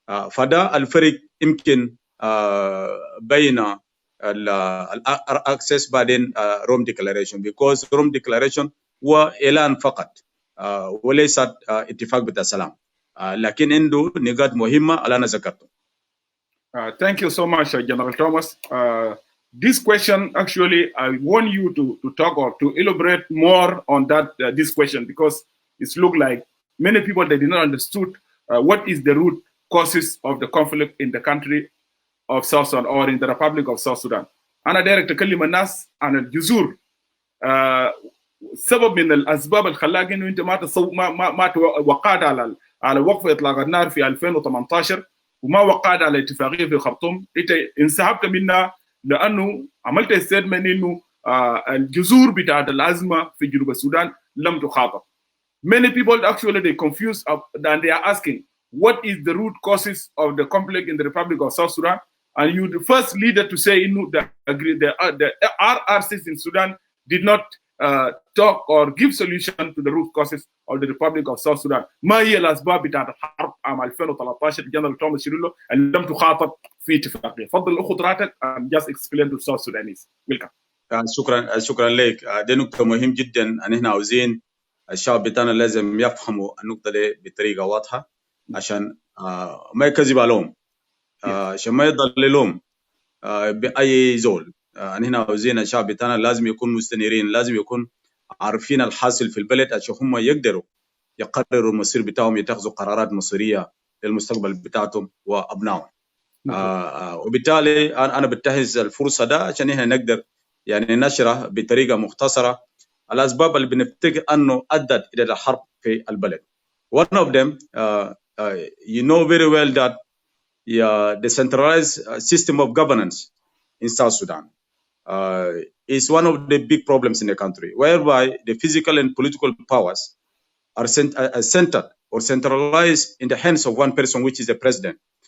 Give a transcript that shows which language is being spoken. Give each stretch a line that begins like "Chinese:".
Arabic: فده الفرق يمكن بين الاكسس بعدين روم ديكلاريشن،
English: because
Arabic: روم ديكلاريشن هو اعلان فقط وليست اتفاق بتاع السلام، لكن عنده نقاط مهمه اللي انا ذكرته.
English: Thank you so much, General Thomas. This question, actually, I want you to talk or to elaborate more on that this question, because it's looked like many people, they did not understood what is the root causes of the conflict in the country of South Sudan or in the Republic of South Sudan.
Arabic: أنا
English: direct
Arabic: أكلم الناس عن الجذور. سبب من الأسباب اللي خلاك إنه أنت ما وقعت على وقف إطلاق النار في 2018 وما وقعت على اتفاقية في خرطوم، أنت انسحبت منها لأنه عملت
English: statement
Arabic: إنه الجذور بتاعت الأزمة في جنوب السودان لم تخاطب.
English: Many people actually they confuse and they are asking what is the root causes of the conflict in the Republic of South Sudan, and you the first leader to say the RRCs in Sudan did not talk or give solution to the root causes of the Republic of South Sudan.
Arabic: ما هي الأسباب بتاعت الحرب عام 2013 جنرال توماس شيريلو اللي لم تخاطب في اتفاقية؟ فضل أخذ راتك
English: and just explain to South Sudanese. Welcome.
Arabic: شكرا لك. دي نقطة مهم جدا ان احنا عاوزين الشعب بتاعنا لازم يفهموا النقطة دي بطريقة واضحة عشان ما يكذب عليهم، عشان ما يضللهم بأي زول. هنا عاوزين الشعب بتاعنا لازم يكون مستنيرين، لازم يكون عارفين الحاصل في البلد عشان هم يقدروا يقرروا المصير بتاعهم، يتخذوا قرارات مصيرية للمستقبل بتاعتهم وأبنائهم. وبالتالي أنا بنتهز الفرصة ده عشان احنا نقدر يعني نشرح بطريقة مختصرة الأسباب اللي بنفتكر أنه أدت إلى الحرب في البلد.
English: One of them, you know very well that the centralized system of governance in South Sudan is one of the big problems in the country, whereby the physical and political powers are centered or centralized in the hands of one person, which is the president.